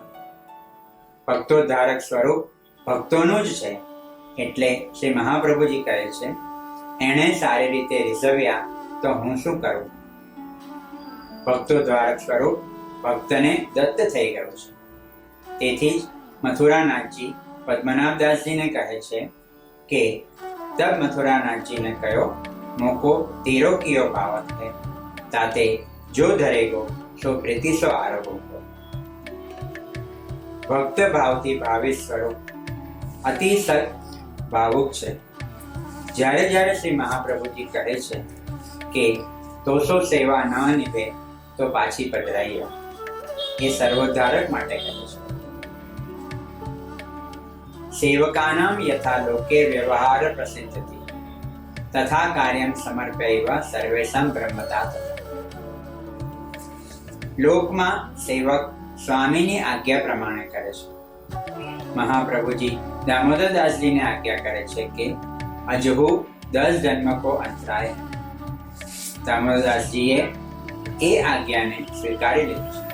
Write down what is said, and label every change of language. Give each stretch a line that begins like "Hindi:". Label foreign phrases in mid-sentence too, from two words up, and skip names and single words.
Gujarati: ભક્તોદ્ધારક સ્વરૂપ ભક્તોનું જ છે, એટલે શ્રી મહાપ્રભુજી કહે છે એણે સારી રીતે રીઝવ્યા તો હું શું કરું. ભક્તોદ્ધારક સ્વરૂપ ભક્તને દત્ત થઈ ગયું છે. તેથી જ મથુરાનાથજી પદ્મનાભદાસજીને કહે છે કે
Braj: तब मथुरानाथ जी ने कहो, मोको तेरो कियो पावत है, ताते जो धरेगो सो प्रीति सो आरोगो.
Gujarati: भक्त भावથી ભાવિ સ્વરૂપ અતિશય ભાવુક છે. જ્યારે જ્યારે શ્રી મહાપ્રભુજી કહે છે કે
Braj: तोसो सेवा न निभे
Gujarati: તો પાછી પધરાઈએ, એ સર્વોદ્ધારક માટે કહે છે.
Sanskrit: सेवकानां यथा लोके व्यवहार प्रसिद्धति तथा कार्यं समर्पयैव सर्वेषां ब्रह्मता.
Gujarati: લોકમાં સેવક સ્વામીની આજ્ઞા પ્રમાણે કરે છે. મહાપ્રભુજી દામોદરદાસજીને આજ્ઞા કરે છે કે
Braj: अजहु 10 जन्म को अंतराय.
Gujarati: દામોદરદાસજીએ એ આજ્ઞાને સ્વીકારી લીધી છે.